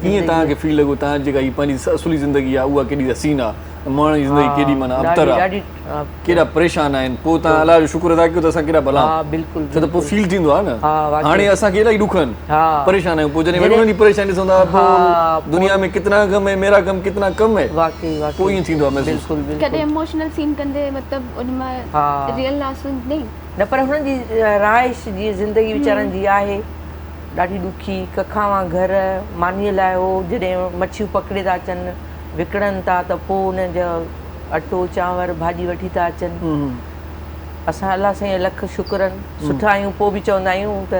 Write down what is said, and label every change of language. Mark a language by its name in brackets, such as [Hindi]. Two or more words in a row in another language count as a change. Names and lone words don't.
[Sindhi] कीअं तव्हांखे फील लॻो तव्हां जेका हीअ पंहिंजी असुली ज़िंदगी आहे उहा केॾी हसीन आहे माण्हुनि जी ज़िंदगी केॾी माना अबतर आहे ॾाढी केॾा परेशान आहिनि पोइ तव्हां अलाह जो शुक्र अदा कयो त असां केॾा भला हा बिल्कुलु छो त पोइ फील थींदो आहे न हा वाकई हाणे असांखे इलाही ॾुख आहिनि हा परेशान आहियूं पोइ जॾहिं वरी उन्हनि जी परेशानी ॾिसंदा हा, पोइ [Hindi] दुनिया में कितना गम है मेरा गम कितना कम है [Sindhi] वाकई वाकई पोइ ईअं थींदो आहे महसूस बिल्कुलु कॾहिं बिल्कुलु [English] emotional scene [Sindhi] कंदे मतिलबु उन मां हा [Hindi] रियल आंसू नहीं [Sindhi] न पर हुननि जी राइश जी ज़िंदगी वीचारनि जी आहे ॾाढी ॾुखी कखावां घर मानीअ लाइ हो जॾहिं मच्छियूं पकिड़े था अचनि विकिणनि था त पोइ हुन जो अटो चांवर भाॼी वठी था अचनि असां अलाह साईं लख शुक्रनि सुठा आहियूं पोइ बि चवंदा आहियूं त